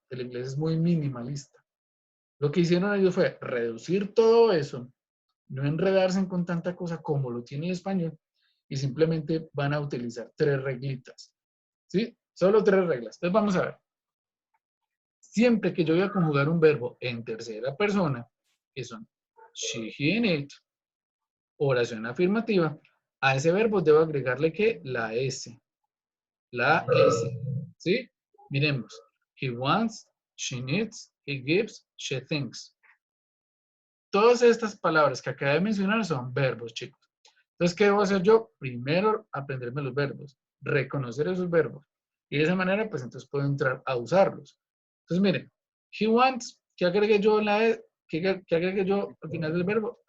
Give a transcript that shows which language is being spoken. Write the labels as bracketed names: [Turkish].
[Spanish] El inglés es muy minimalista. Lo que hicieron ellos fue reducir todo eso, no enredarse con tanta cosa como lo tiene el español, y simplemente van a utilizar tres reglitas. ¿Sí? Solo tres reglas. Entonces vamos a ver. Siempre que yo voy a conjugar un verbo en tercera persona, que son she, he, and it, oración afirmativa, a ese verbo debo agregarle que la S. La S. ¿Sí? Miremos. [English] He wants, she needs, he gives, she thinks. [Spanish] Todas estas palabras que acabo de mencionar son verbos, chicos. Entonces, ¿qué debo hacer yo? Primero, aprenderme los verbos, reconocer esos verbos. Y de esa manera, pues entonces puedo entrar a usarlos. Entonces, miren, [English] he wants, [Spanish] ¿qué agregué yo, ¿qué agregué yo al final del verbo?